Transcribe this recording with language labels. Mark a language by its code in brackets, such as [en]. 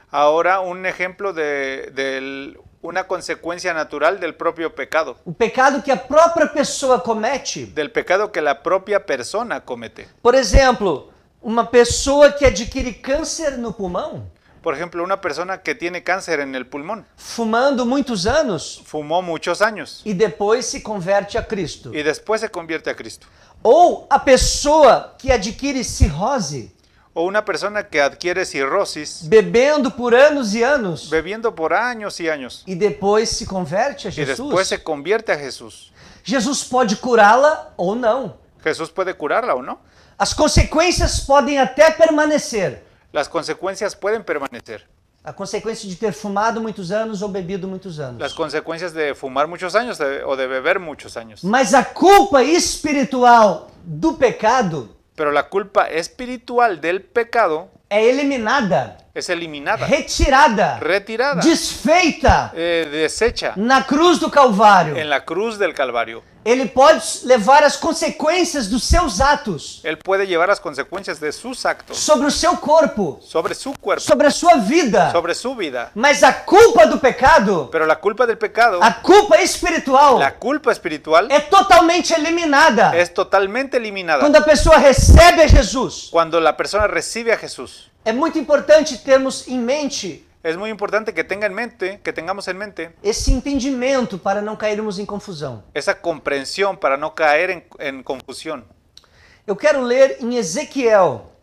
[es] Ahora un ejemplo de una consecuencia natural del propio pecado, [pt] O pecado que a própria pessoa comete. [es] del pecado que la propia persona comete. [pt] Por exemplo, uma pessoa que adquire câncer no pulmão, [es] Por ejemplo, una persona que tiene cáncer en el pulmón, [pt] fumando muitos anos [es] fumó muchos años [pt] e depois se converte a Cristo. [es] y después se convierte a Cristo. [pt] Ou a pessoa que adquire cirrose, [es] O una persona que adquiere cirrosis, [pt] bebendo por anos e anos, [es] bebiendo por años y años, [pt] e depois se converte a [es] y después [pt] Jesus. [es] se convierte a Jesús. [pt] Jesus pode curá-la ou não. [es] Jesús puede curarla o no. [pt] As consequências podem até permanecer. [es] Las consecuencias pueden permanecer. [pt] A consequência de ter fumado muitos anos ou bebido muitos [es] Las [pt] anos. [es] consecuencias de fumar muchos años o de beber muchos años. [pt] Mas a culpa espiritual do pecado [es] Pero la culpa espiritual del pecado [pt] é eliminada, [es] es eliminada, [pt] retirada, [es] retirada, [pt] desfeita [es] deshecha [pt] na cruz do Calvário. [es] en la cruz del Calvario. [pt] Ele pode levar as consequências dos seus atos [es] Él puede llevar las consecuencias de sus actos [pt] sobre o seu corpo, [es] sobre su cuerpo, [pt] sobre a sua vida. [es] sobre su vida. [pt] Mas a culpa do pecado, [es] Pero la culpa del pecado, [pt] a culpa espiritual, [es] la culpa espiritual, [pt] é totalmente eliminada [es] es totalmente eliminada [pt] quando a pessoa recebe a Jesus. [es] cuando la persona recibe a Jesús. [pt] É muito importante termos em mente [es] Es muy importante que tengamos en mente [pt] esse entendimento para não cairmos em confusão. [es] esa comprensión para no caer en confusión. [pt] Eu quero ler em Ezequiel,